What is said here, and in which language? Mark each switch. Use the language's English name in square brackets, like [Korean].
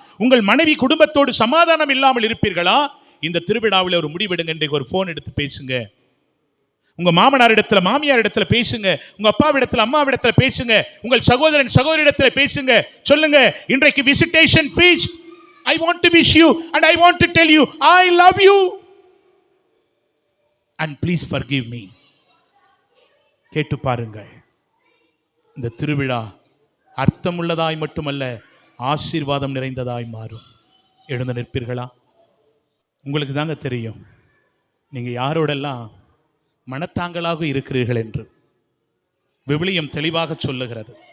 [Tamil] உங்கள் மனைவி குடும்பத்தோடு சமாதானம் இல்லாமல் இருப்பீர்களா? இந்த திருவிழாவில் ஒரு முடிவெடுங்க. இன்றைக்கு ஒரு போன் எடுத்து பேசுங்க. உங்க மாமனார் இடத்துல, மாமியார் இடத்துல பேசுங்க. உங்க அப்பாவிடத்துல, அம்மாவிடத்துல பேசுங்க. உங்கள் சகோதரன் சகோதரிடத்துல பேசுங்க. சொல்லுங்க, இன்றைக்கு visitation feast. [English] I want to wish you and I want to tell you I love you and please forgive me. [Tamil] கேட்டு பாருங்கள். இந்த திருவிழா அர்த்தமுள்ளதாய் மட்டுமல்ல, ஆசீர்வாதம் நிறைந்ததாய் மாறும். எழுந்து நிற்பீர்களா? உங்களுக்கு தாங்க தெரியும் நீங்க யாரோடெல்லாம் மனத்தாங்களாக இருக்கிறீர்கள் என்று விவிலியம் தெளிவாக சொல்லுகிறது.